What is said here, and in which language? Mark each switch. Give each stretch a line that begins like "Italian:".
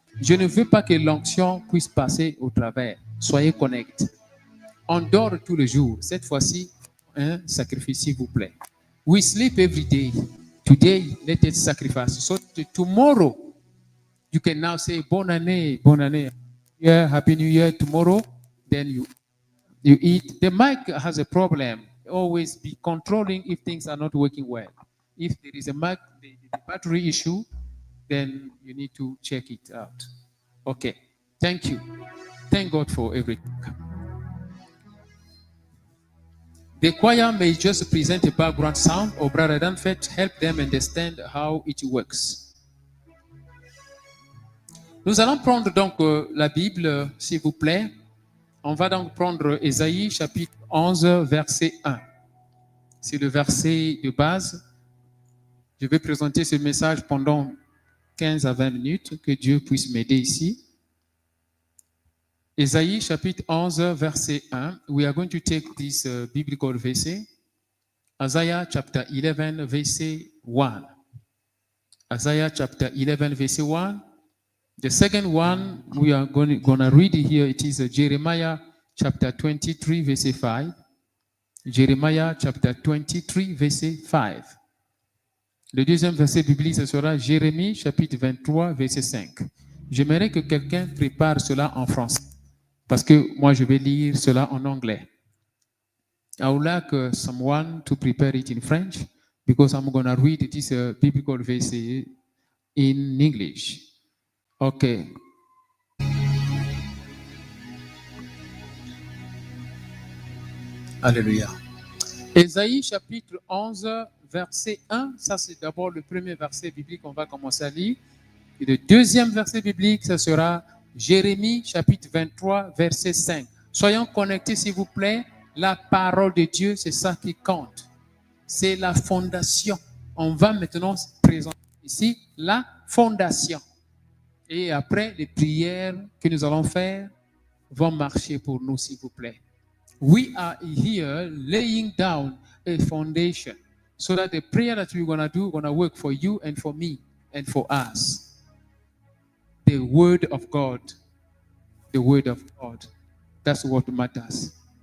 French: Je ne veux pas que l'onction puisse passer au travers. Soyez connectés. On dort tous les jours. Cette fois-ci, un sacrifice, s'il vous plaît.
English: We sleep every day. Today, let it sacrifice. So tomorrow, you can now say,
French: bonne année, bonne année.
English: Yeah, happy New Year tomorrow. Then you eat. The mic has a problem. Always be controlling if things are not working well. If there is a mic, the battery issue, then you need to check it out. Okay. Thank you. Thank God for everything. The choir may just present a background sound, or Brother Danfet help them understand how it works.
French: Nous allons prendre donc la Bible, s'il vous plaît. On va donc prendre Ésaïe chapitre 11, verset 1. C'est le verset de base. Je vais présenter ce message pendant 15 à 20 minutes. Que Dieu puisse m'aider ici. Ésaïe chapitre 11, verset 1.
English: We are going to take this biblical verse. Isaiah chapter 11, verset 1. Isaiah chapter 11, verset 1. The second one we are going to read here, it is Jeremiah chapter 23, verset 5. Jeremiah chapter 23, verset 5.
French: Le deuxième verset biblique, ce sera Jérémie chapitre 23, verset 5. J'aimerais que quelqu'un prépare cela en français, parce que moi je vais lire cela en anglais.
English: I would like someone to prepare it in French, because I'm going to read this biblical verse in English. Okay.
French: Alléluia. Ésaïe chapitre 11, verset 1. Ça, c'est d'abord le premier verset biblique qu'on va commencer à lire. Et le deuxième verset biblique, ce sera Jérémie chapitre 23, verset 5. Soyons connectés, s'il vous plaît. La parole de Dieu, c'est ça qui compte. C'est la fondation. On va maintenant présenter ici la fondation. Et après, les prières que nous allons faire vont marcher pour nous, s'il vous plaît.
English: We are here laying down a foundation so that the prayer that we're going to do going to work for you and for me and for us. The word of God. The word of God. That's what matters.